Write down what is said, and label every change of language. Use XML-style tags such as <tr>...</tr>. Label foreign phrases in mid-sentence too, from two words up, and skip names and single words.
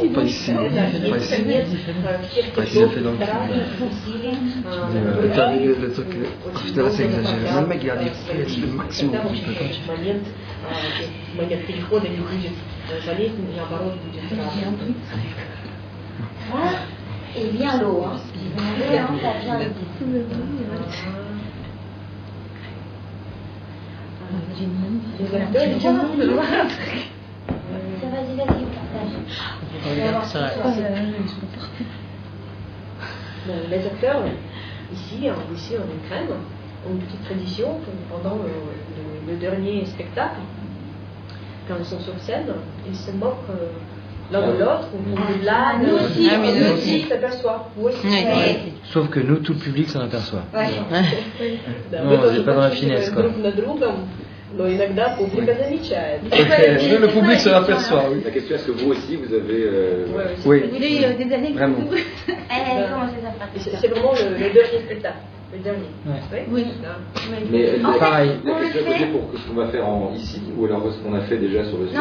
<ru>Это конец всех трудов, стараний, усилий, момент перехода не будет болезнь, наоборот, будет радость.</ru> <fr>Et vient l'eau, hein. Vraiment, ça vient l'eau. Vas-y, partage. Les acteurs, ici en Ukraine, ont une petite tradition pendant le dernier spectacle, quand ils sont sur scène, ils se moquent l'un de l'autre, ou là, nous aussi, s'aperçoit. Sauf que nous, tout le public s'en aperçoit. Ouais. Non, on n'est pas dans la finesse, quoi.</fr> <ru>Но иногда публика замечает.</ru> <fr>Le public se l'aperçoit, oui. La question, est-ce que vous aussi, vous avez... Oui, des années vraiment. C'est vraiment le dernier spectacle. Le dernier. Ouais. Oui. Mais pareil. La question est posée pour ce qu'on va faire ici, ou alors ce qu'on a fait déjà sur le site.</fr>